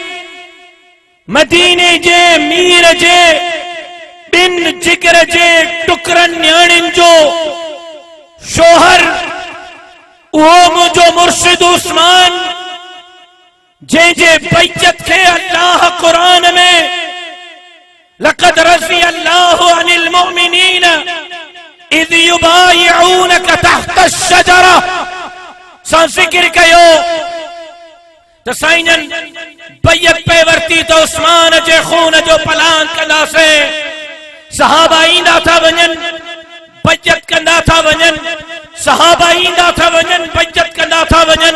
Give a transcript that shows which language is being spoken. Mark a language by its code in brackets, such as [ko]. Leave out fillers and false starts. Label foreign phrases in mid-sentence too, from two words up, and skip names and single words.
[sd] मदीने जे मीर जे बिन जिगर जे टुकरन न्याणिन जो शोहर, उहो मुझो मुर्शिद उस्मान, जे बैयत खे अल्लाह कुरान में [ar] لقد رضي الله عن المؤمنين إذ يبايعونك تحت الشجرة [sd] सां ज़िक्र कयो त साईंजन बैयत पे वरती तो उस्मान जे खून जो पलान कंदासीं। सहाबा ईंदा था वञनि, बैयत कंदा था वञनि, सहाबा ईंदा था वञनि, बैयत कंदा था वञनि।